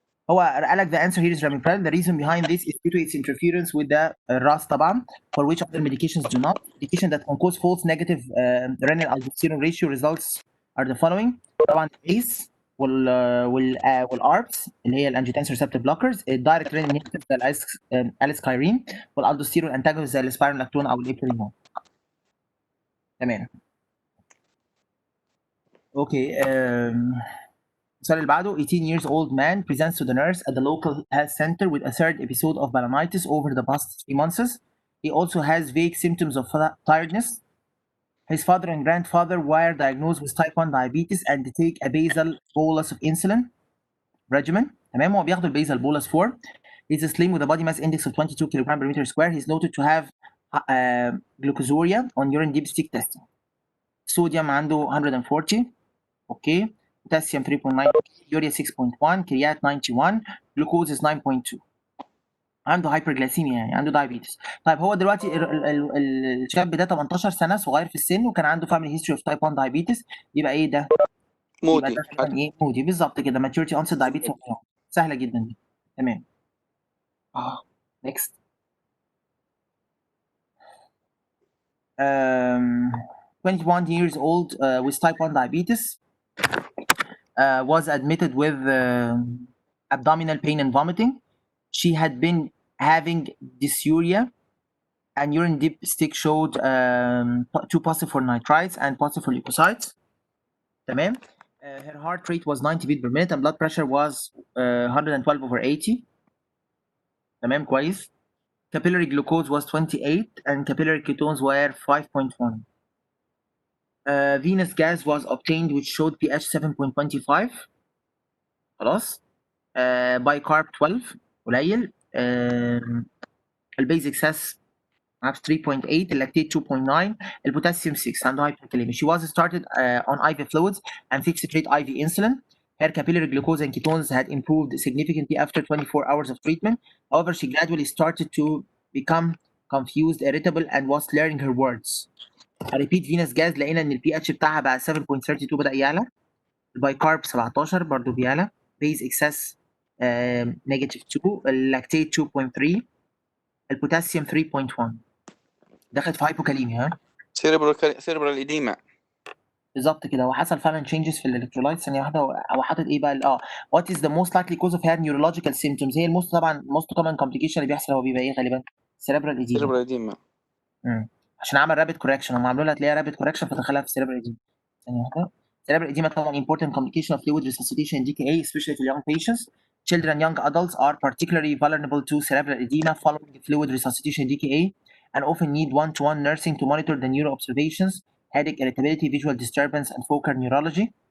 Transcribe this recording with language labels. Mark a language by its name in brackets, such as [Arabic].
[Arabic] هو قال لك [English] the answer here is ramipril. The reason behind this is due to its interference with the RAS طبعا, for which other medications do not. Medication that can cause false negative renal aldosterone ratio results are the following. [Arabic] طبعا ACE والARBs اللي هي الانجيوتنسين ريسبتور بلوكرز, الدايركت رينين انهبيتور زي الاليسكايرين, والالدوستيرون انتاجونست زي السبايرونلاكتون او الابريمون. تمام. اوكي. السؤال اللي بعده. [English] 18 years old man presents to the nurse at the local health center with a third episode of balanitis over the past 3 months. He also has vague symptoms of tiredness. His father and grandfather were diagnosed with type 1 diabetes and take a basal bolus of insulin regimen. [Arabic] تمام؟ هو بياخد البيزال bolus 4. [English] He's slim with a body mass index of 22 kg per meter square. He's noted to have glucosuria on urine dipstick testing. [Arabic] Sodium عنده 140. اوكي. [English] potassium 3.9, urea 6.1, كريات 91, glucose is 9.2. [Arabic] عنده هايبرجلايسيميا يعني عنده دايابيتس. طيب هو دلوقتي الشاب ده 18 سنه، صغير في السن، وكان عنده فاميلي هيستوري اوف تايب 1 دايابيتس. يبقى ايه ده؟ مودي. يبقى ده ايه؟ مودي بالظبط كده. ماتيوريتي اونست دايابيتس. سهله جدا دي. تمام. نيكست. [English] 21 years old with type 1 diabetes was admitted with abdominal pain and vomiting. She had been having dysuria and urine dipstick showed 2 positive for nitrites and positive for leukocytes. [Arabic] تمام. [English] Her heart rate was 90 beat per minute and blood pressure was 112/80. [Arabic] تمام كويس. [English] Capillary glucose was 28 and capillary ketones were 5.1. Venous gas was obtained which showed pH 7.25. [Arabic] خلاص. bicarb 12 قليل. البيزك ساس 3.8, اللاكتيت 2.9, البوتاسيوم 6, عنده hyperkalemia. [English] She was started on IV fluids and fixed rate IV insulin. Her capillary glucose and ketones had improved significantly after 24 hours of treatment. However, she gradually started to become confused, irritable, and was slurring her words. A repeat venous gas [Arabic] لقينا ان البي اتش بتاعها بقى 7.32 بدأ يعلى. البايكارب 17 برضه بيعلى. [English] Base excess [Arabic] -2, اللاكتيت 2.3, البوتاسيوم 3.1. دخلت في هايبوكاليميا. ها؟ سيربرال إديما. بالظبط كده، هو حصل فعلا changes في الالكترولايت. ثانيه واحده، هو حاطط ايه بقى؟ [English] what is the most likely cause of had neurological symptoms؟ [Arabic] هي الموست طبعا [English] most common complication [Arabic] اللي بيحصل هو بيبقى ايه غالبا؟ cerebral edema. [English] cerebral edema. [Arabic] عشان عمل رابid correction، هم عملوا لها تلاقيها رابid correction فدخلها في cerebral edema. ثانيه واحده. [English] cerebral edema طبعا important complication of fluid resuscitation and DKA especially for young patients. Children and young adults are particularly vulnerable to cerebral edema following fluid resuscitation and DKA and often need one-to-one nursing to monitor the neuro observations, headache, irritability, visual disturbance, and focal neurology.